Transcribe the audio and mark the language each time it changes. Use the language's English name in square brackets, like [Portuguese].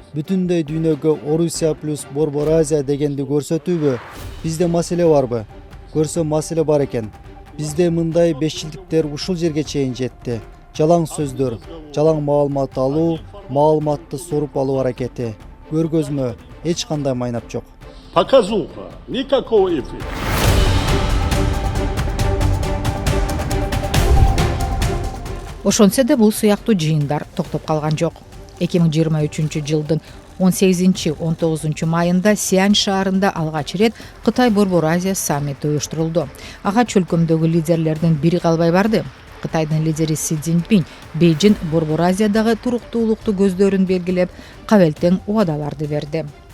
[Kyrgyz] Бүтүндөй дүйнөгө Орусия плюс Борбор Азия дегенди көрсөтүүбү? Бизде маселе барбы? Көрсө маселе бар экен. Бизде мындай 5 жылдыктер ушул жерге чейин жетти. Жалаң сөздөр, жалаң маалымат алуу, маалыматты соруп алуу аракети. Көргөзмө эч кандай майнап жок. [Russian] Показуха, никакого эффекта. [Kyrgyz] Ошонсо да бул сыяктуу жыйындар токтоп калган жок. 2023 жылдын 18-19 майында Сиань шаарында алгач ирет Кытай Борбор Азия саммити уюштурулду. Ага чөлкөмдөгү лидерлердин бири калбай барды. Кытайдын лидери Си Цзиньпин Бейжин Борбор Азиядагы туруктуулукту көздөрүн белгилеп, кабелтең убадаларды берди.